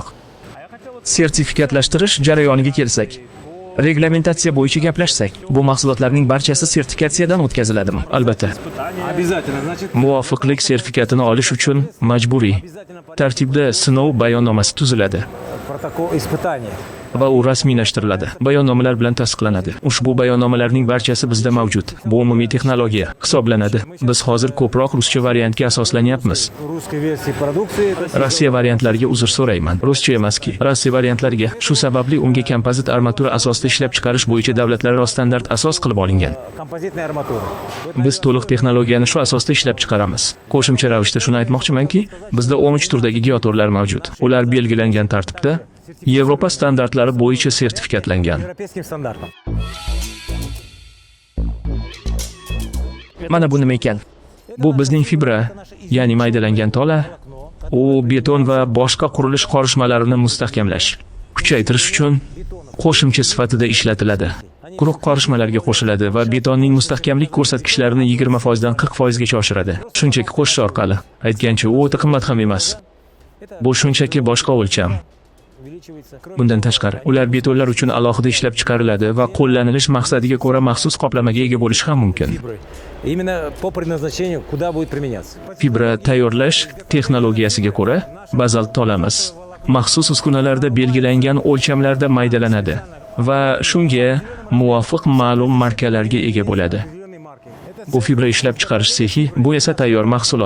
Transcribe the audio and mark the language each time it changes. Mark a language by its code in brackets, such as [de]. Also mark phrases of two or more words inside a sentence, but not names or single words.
[uz] Sertifikatlashtirish jarayoniga kelsak, reglamentatsiya bo'yicha gaplashsak, bu mahsulotlarning barchasi sertifikatsiyadan o'tkaziladimi? Albatta, [ru] Обязательно, значит, [uz] muvofiqlik sertifikatini olish uchun majburiy tartibda sinov bayonnomasi tuziladi [ru] протокол испытания. [uz] va u rasmiylashtiriladi. Bayonnomalar bilan tasdiqlanadi. Ushbu bayonnomalarning barchasi bizda mavjud. Bu umumiy texnologiya hisoblanadi. Biz hozir ko'proq ruscha variantga asoslanyapmiz. [ru] Русской версии продукции. [uz] Rossiya variantlariga uzr so'rayman. Ruscha emaski. Rossiya variantlariga. Shu sababli unga kompozit armatura asosida ishlab chiqarish bo'yicha davlatlararo standart asos qilib olingan. [ru] Композитная арматура. [uz] Biz to'liq texnologiyani shu asosda ishlab chiqaramiz. Qo'shimcha ravishda shuni aytmoqchimanki, bizda 13 turdagi giyotorlar mavjud. Ular belgilangan tartibda Yevropa standartlari bo'yicha sertifikatlangan. [ru] Европейским стандартом. [uz] Mana bu nima ekan? Bu bizning fibra, ya'ni maydalangan tola. U beton va boshqa qurilish qorishmalarini mustahkamlash, kuchaytirish uchun qo'shimcha sifatida ishlatiladi. Quruq qorishmalarga qo'shiladi va betonning mustahkamlik ko'rsatkichlarini 20% dan 40% gacha oshiradi. Shunchaki qo'shish orqali. Aytgancha, u o'ta qimmat ham emas. Bu shunchaki boshqa o'lcham. Bundan tashqari, ular betonlar uchun alohida ishlab chiqariladi va qo'llanilish maqsadiga ko'ra maxsus qoplamaga ega bo'lishi ham mumkin. [ru] Именно по предназначению, куда будет применяться. [uz] Fibra tayyorlash texnologiyasiga ko'ra bazalt tolamiz maxsus uskunalarda belgilangan o'lchamlarda maydalanadi va shunga muvofiq ma'lum markalarga ega bo'ladi. Bu fibra ishlab chiqarish sexi, bu esa tayyor mahsulot.